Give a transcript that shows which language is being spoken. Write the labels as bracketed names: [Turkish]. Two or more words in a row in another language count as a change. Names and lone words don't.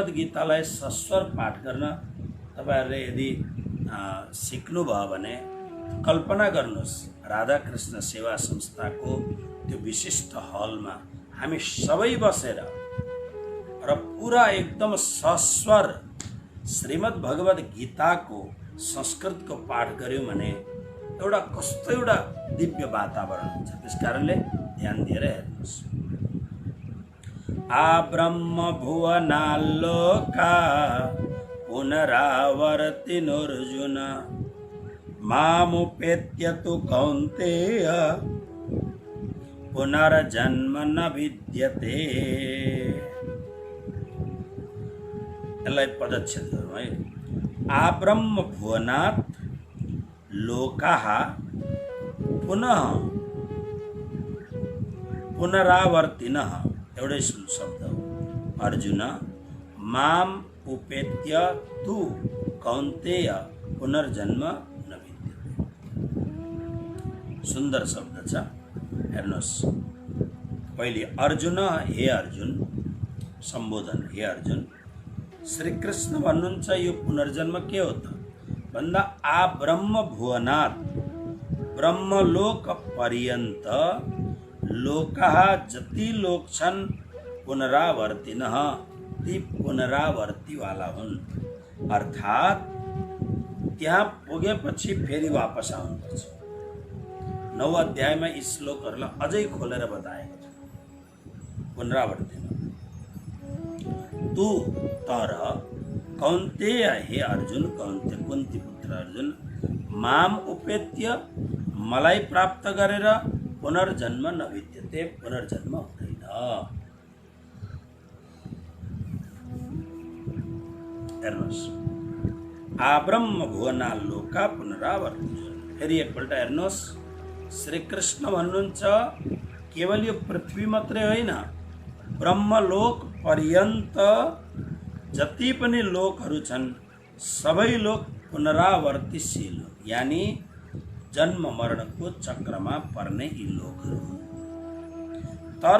[Nepali] गीतालाई सस्वर पाठ गर्न तपाईहरूले यदि सिक्नुभयो भने कल्पना गर्नुहोस्, राधाकृष्ण सेवा संस्थाको त्यो विशिष्ट हलमा हामी सबै बसेर र पुरा एकदम सस्वर श्रीमद् भगवद गीताको संस्कृतको पाठ गर्यौँ भने एउटा कस्तो एउटा दिव्य वातावरण हुन्छ। त्यसकारणले ध्यान दिएर हेर्नुहोस्। [Sanskrit] आ ब्रह्म भुवनाल्लोका पुनरावर्तिनोर्जुन मामुपेत्य तु कौन्तेय पुनर्जन्म न विद्यते। [Nepali] यसलाई पदच्छेद गरौँ है। [Sanskrit] आ ब्रह्म भुवनात् लोकाः पुनः पुनरावर्तिनः, [Nepali] एउटै शब्द हो। [Sanskrit] अर्जुन माम उपेत्य तु कौन्तेय पुनर्जन्म न विद्यते। [Nepali] सुन्दर शब्द छ, हेर्नुहोस्। पहिले अर्जुन, हे अर्जुन सम्बोधन, हे अर्जुन। श्री कृष्ण भन्नुहुन्छ यो पुनर्जन्म के हो त भन्दा [Sanskrit] आ ब्रह्म भुवनात्, [Nepali] ब्रह्मलोक पर्यन्त लोकाः जति लोक छन् पुनरावर्तिनः, ती पुनरावर्तीवाला हुन्। अर्थात् त्यहाँ पुगेपछि फेरि वापस आउनुपर्छ। 9 अध्यायमा यी श्लोकहरूलाई अझै खोलेर बताएको छ। पुनरावर्तिन तू तर कौन्तेय, हे अर्जुन, कौन्ते कुन्ती पुत्र अर्जुन, [Sanskrit] माम उपेत्य, [Nepali] मलाई प्राप्त गरेर [Sanskrit] पुनर्जन्म न विद्यते, [Nepali] पुनर्जन्म हुँदैन। हेर्नुहोस्। [Sanskrit] आ ब्रह्म भुवनाल्लोका पुनरावर्तिनः। [Nepali] फेरि एकपल्ट हेर्नुहोस्। श्री कृष्ण भन्नुहुन्छ केवल यो पृथ्वी मात्रै होइन, ब्रह्मलोक पर्यन्त जति पनि लोकहरू छन् सबै लोक पुनरावर्तिशील, यानी जन्म मरणको चक्रमा पर्ने यी लोकहरू हुन्।